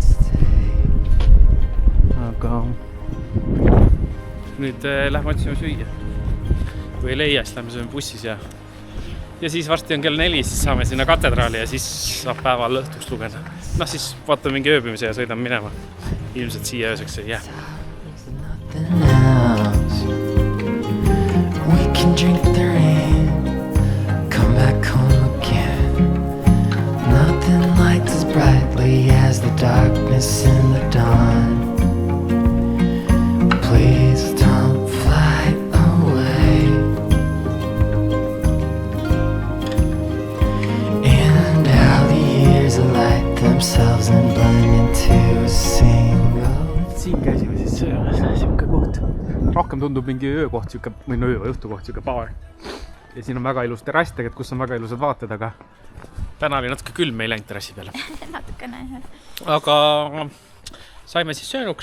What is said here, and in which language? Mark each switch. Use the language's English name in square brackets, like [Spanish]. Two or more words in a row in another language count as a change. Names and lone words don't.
[Estonian] Aga nüüd lähme otsime süüa. Kui ei leia, siis lähme sööme bussis ja siis varsti on kell 4, siis saame sinna katedraali ja siis saab päeval õhtuks lugeda. No siis vaatame mingi ööbimise ja sõidame minema. Ilmselt siia ööseks ei jää. [English] We can drink the rain, come back home again. Nothing lights as brightly as the darkness in the dawn. Please don't fly away. And out themselves and blinded to a single. [Estonian] Siin käisime siis söömas, siuke koht. Rohkem tundub mingi öökoht, siuke, või no õhtukoht, siuke baar. Ja siin on väga ilus terrass tegelikult, kus on väga ilusad vaated, aga täna oli natuke külm, me ei läinud terrassi peale. Natukene. Aga saime siis söönuks.